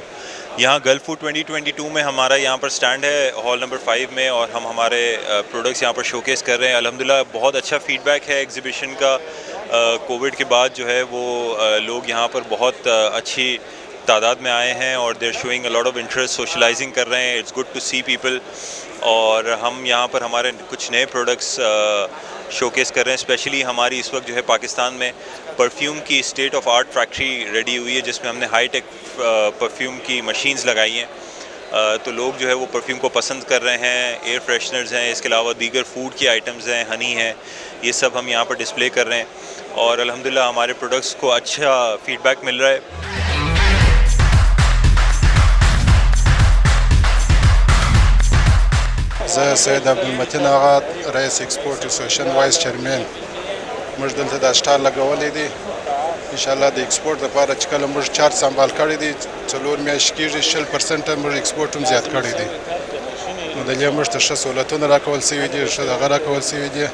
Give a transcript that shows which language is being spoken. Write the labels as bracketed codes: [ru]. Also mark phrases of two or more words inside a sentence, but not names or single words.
[ur] یہاں گلف فوڈ 2022 میں ہمارا یہاں پر سٹینڈ ہے [en] hall number [ur] 5 میں، اور ہم ہمارے پروڈکٹس یہاں پر شوکیس کر رہے ہیں۔ الحمدللہ بہت اچھا فیڈ بیک ہے ایگزیبیشن کا۔ کووڈ کے بعد جو ہے وہ لوگ یہاں پر بہت اچھی تعداد میں آئے ہیں، اور [en] they are showing a lot of interest, socializing [ur] کر رہے ہیں۔ [en] it's good to see people, [ur] اور ہم یہاں پر ہمارے کچھ نئے پروڈکٹس شوکیس کر رہے ہیں۔ اسپیشلی ہماری اس وقت جو ہے پاکستان میں پرفیوم کی [en] state of the art factory ready [ur] ہوئی ہے، جس میں ہم نے [en] high tech [ur] پرفیوم کی مشینز لگائی ہیں، تو لوگ جو ہے وہ پرفیوم کو پسند کر رہے ہیں۔ [en] air fresheners [ur] ہیں، اس کے علاوہ دیگر فوڈ کی آئٹمز ہیں، ہنی ہیں، یہ سب ہم یہاں پر ڈسپلے کر رہے ہیں، اور الحمدللہ ہمارے پروڈکٹس کو اچھا فیڈ بیک مل رہا ہے۔ [ps] زه سید عبدالمتین آغا رئیس [en] Export Association Vice Chairman, [ps] موږ دلته دا سټال لګولی دی انشاءالله د ایکسپورټ لپاره چې کله موږ چارج سمبال کړی دی 4 میاشتې کېږي 60% موږ ایکسپورټ هم زیات کړی دی، نو د دې موږ ته ښه سهولتونه راکول سوي دي، ښه دغه راکول سوي دي۔